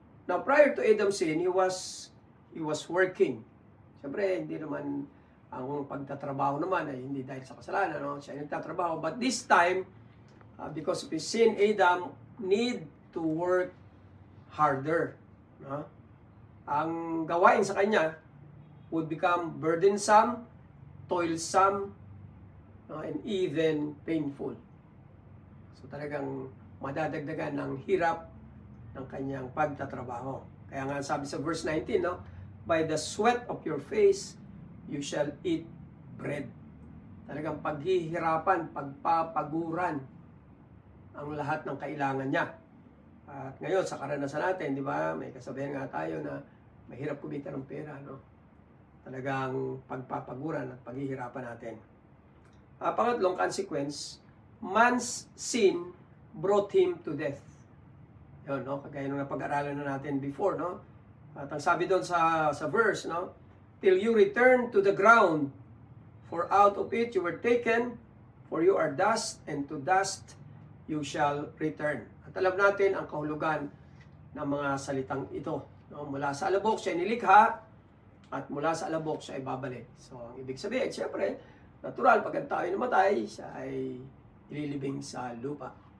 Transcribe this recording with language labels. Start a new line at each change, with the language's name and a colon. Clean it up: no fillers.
English: Now prior to Adam's sin, he was working.
Filipino: Siyempre hindi naman ang pagtatrabaho naman ay hindi dahil sa kasalanan, no? Siya ay nagtatrabaho,
English: but this time because of his sin, Adam need to work harder. No?
Filipino: Ang gawain sa kanya
English: would become burdensome, toilsome,
Filipino: no?
English: And even painful.
Filipino: So talagang madadagdagan ng hirap ng kanyang pagtatrabaho. Kaya nga sabi sa verse 19, no?
English: By the sweat of your face, you shall eat bread.
Filipino: Talagang paghihirapan, pagpapaguran ang lahat ng kailangan niya. At ngayon, sa karanasan natin, di ba, may kasabihan nga tayo na mahirap kumita ng pera, no? Talagang pagpapaguran at paghihirapan natin. Pangatlong consequence, man's sin brought him to death. Yun, no? Kagaya nung napag-aralan na natin before, no? At ang sabi doon sa verse, no?
English: Till you return to the ground, for out of it you were taken, for you are dust, and to dust you shall return.
Filipino: At alam natin ang kahulugan ng mga salitang ito. No? Mula sa alabok siya nilikha, at mula sa alabok siya ay babalik. So, ang ibig sabihin, siyempre, natural, pag ang tao ay namatay, siya ay ililibing sa lupa.